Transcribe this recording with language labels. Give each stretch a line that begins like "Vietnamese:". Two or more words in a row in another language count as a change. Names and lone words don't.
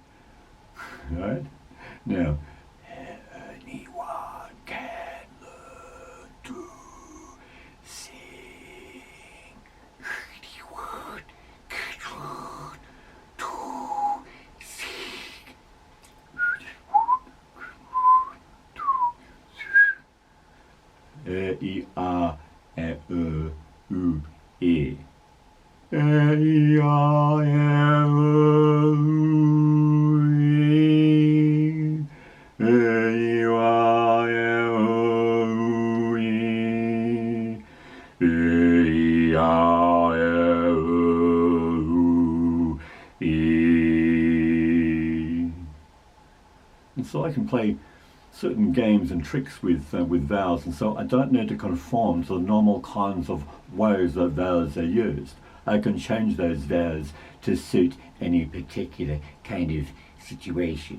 English: Right? Now, anyone can learn to sing. Anyone can learn to sing. E-I-A-E-U-E. E-I-A-E-U-E. E-I-A-E-U-E. E-I-A-E. And so I can play certain games and tricks with vowels, and so I don't need to conform to the normal kinds of ways that vowels are used. I can change those vowels to suit any particular kind of situation.